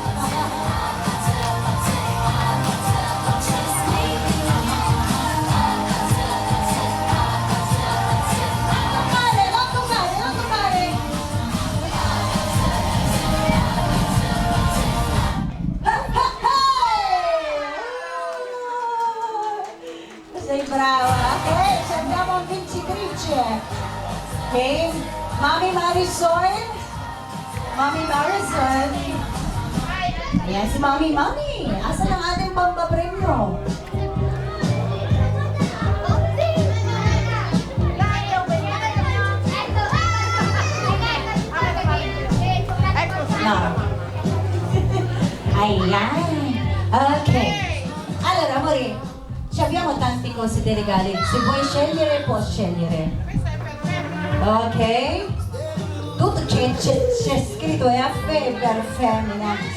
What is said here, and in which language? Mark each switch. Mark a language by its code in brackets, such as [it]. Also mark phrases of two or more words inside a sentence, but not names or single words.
[it] Non toccare, non toccare. Sei brava. Ok, ci abbiamo un vincitrice. Ok, Mami Marisol. [tl] Mami Marisol. Ayan si Mami. Asan ang ating pampapremyo? No. Ayan. Ok. [it] Allora, amore, ci abbiamo tanti cose da regali. Se vuoi scegliere, puoi scegliere. Ok? Tutto c'è scritto F per femmina.